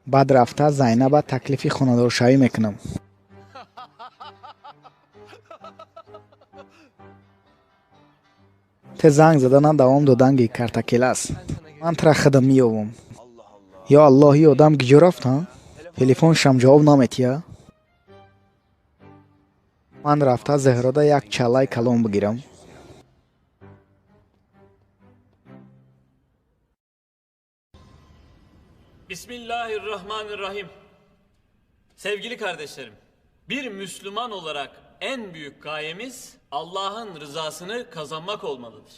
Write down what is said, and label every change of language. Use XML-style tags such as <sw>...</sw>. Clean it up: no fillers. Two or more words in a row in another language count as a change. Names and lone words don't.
<tg>баъд рафта Зайнаба таклифи хонадоршавӣ мекунам. те занг задана давом доданги картакелас. Ман тра хадам миёвам. Ё Аллоҳ, ин одам киҷо рафт? Телефоншам ҷавоб наметия? Ман рафта Зеҳрода як чалаи калон бигирам.</tg> <ar>Bismillahirrahmanirrahim.</ar> <tr>Sevgili kardeşlerim, bir Müslüman olarak en büyük gayemiz Allah'ın rızasını kazanmak olmalıdır.</tr>